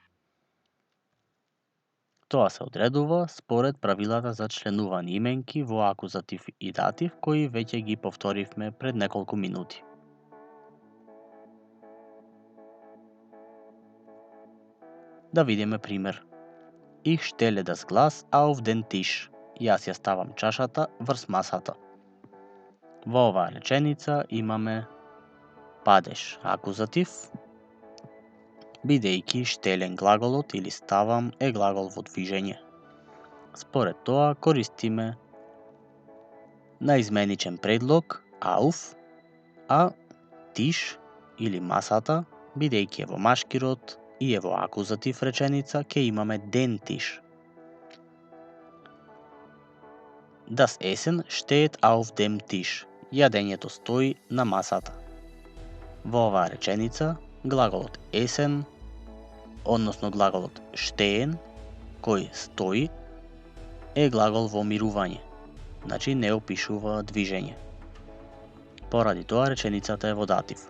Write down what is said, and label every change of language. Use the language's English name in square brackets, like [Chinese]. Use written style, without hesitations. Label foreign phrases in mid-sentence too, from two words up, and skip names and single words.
[Macedonian] Тоа се одредува според правилата за членувани именки во акузатив и датив кои веќе ги повторивме пред неколку минути. Да видиме пример. [German] Ich stelle das Glas auf den Tisch. [Macedonian] Јас ја ставам чашата врз масата. Во оваа реченица имаме падеж акузатив, бидејќи штелен глаголот или ставам е глагол во движење. Според тоа користиме наизменичен предлог auf, а тиш или масата, бидејќи е во машки род и е во акузатив реченица, ќе имаме [German] den Tisch. Das Essen steht auf dem Tisch. [Macedonian] Јадењето стои на масата. Во оваа реченица, глаголот essen, односно глаголот stehen, кој стои, е глагол во мирување, значи не опишува движење. Поради тоа реченицата е во датив.